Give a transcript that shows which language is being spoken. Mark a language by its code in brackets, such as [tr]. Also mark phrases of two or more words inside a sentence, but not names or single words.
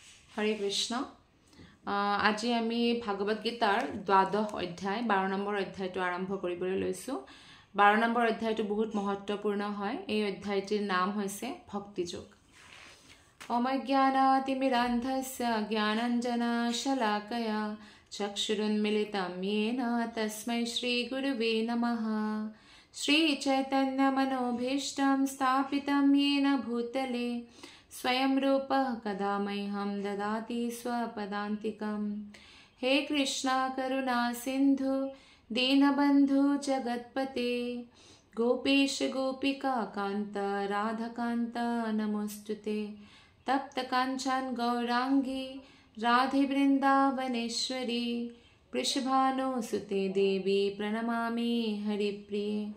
[as] হৰে কৃষ্ণ আজি আমি ভাগৱত গীতাৰ দ্বাদশ অধ্যায় 12 নম্বৰ অধ্যায়টো আৰম্ভ কৰিবলৈ লৈছো 12 নম্বৰ অধ্যায়টো বহুত মহত্বপূৰ্ণ হয় এই অধ্যায়টিৰ নাম হৈছে ভক্তি যোগ [sa] অমজ্ঞানাতিমিৰান্ধস্য জ্ঞানাঞ্জনা শলাকয়া চক্ষুৰুন্মিলিতম येन তস্मै শ্ৰী গুৰুৱে নমঃ শ্ৰী চৈতন্য मनोभीष्टं स्थापितं येन भूतले स्वयं रूपः कदा मह्यं ददाति स्वपदान्तिकं हे कृष्णा करुणा सिन्धु दीनबन्धु जगत्पते गोपीश गोपिका कान्त राधाकान्त नमोस्तुते तप्त काञ्चन गौरांगी राधे वृन्दावनेश्वरी वृषभानुसुते देवी प्रणमामि हरिप्रिये